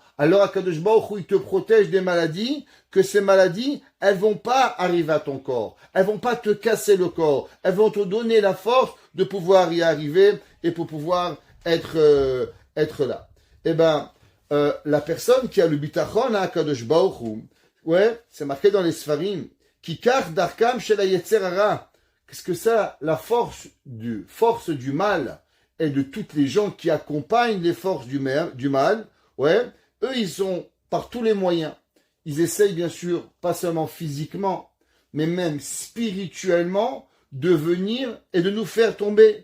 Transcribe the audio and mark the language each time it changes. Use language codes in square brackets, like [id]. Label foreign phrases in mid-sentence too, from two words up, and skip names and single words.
[fr] Alors, [he] הקדוש ברוך הוא, [fr] il te protège des maladies, que ces maladies, elles vont pas arriver à ton corps. Elles vont pas te casser le corps. Elles vont te donner la force de pouvoir y arriver et pour pouvoir être là. La personne qui a le bitachon à [he] הקדוש ברוך הוא, [fr] Ouais, c'est marqué dans les Sfarim. [he] כי כך דרכם של היצר הרע. [fr] Qu'est-ce que ça? La force du mal et de toutes les gens qui accompagnent les forces du mal. Ouais, eux, ils sont par tous les moyens. Ils essayent bien sûr, pas seulement physiquement, mais même spirituellement, de venir et de nous faire tomber.